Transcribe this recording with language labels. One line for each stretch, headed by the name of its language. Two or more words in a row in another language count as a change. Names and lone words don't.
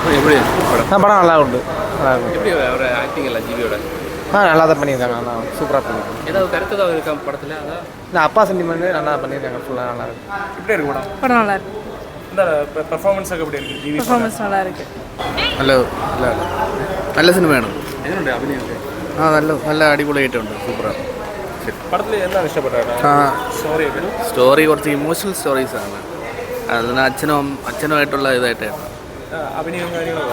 Tamil: படம் நல்லா உண்டு. எப்படி அவரோட ஆக்டிங் எல்லாம் ஜிவியோட நல்லா தான் பண்ணியிருக்காங்க. நல்லா சூப்பராக பண்ணியிருக்காங்க. ஏதாவது கருத்து தான் இருக்கா படத்தில்? அதான் இந்த அப்பா சென்டிமெண்ட் நல்லா பண்ணியிருக்காங்க. ஃபுல்லாக நல்லா இருக்கு. எப்படி இருக்கு படம்? படம் நல்லா இருக்கு. இந்த பெர்ஃபார்மன்ஸாக எப்படி இருக்கு? ஜிவி பெர்ஃபார்மன்ஸ் நல்லா இருக்கு.
Malayalam: നല്ല സിനിമയാണ്. എങ്ങനെയുണ്ട് അഭിനയം? നല്ല അടിപൊളിയായിട്ടുണ്ട്. സൂപ്പറാണ്. പടത്തിൽ എന്താണ് ഇഷ്ടപ്പെട്ടത്? സ്റ്റോറിയൊക്കെ സ്റ്റോറി കുറച്ച് ഇമോഷണൽ സ്റ്റോറീസാണ്. അതിന് അച്ഛനുമായിട്ടുള്ള ഇതായിട്ടാണ്. അഭിനയവും കാര്യങ്ങളും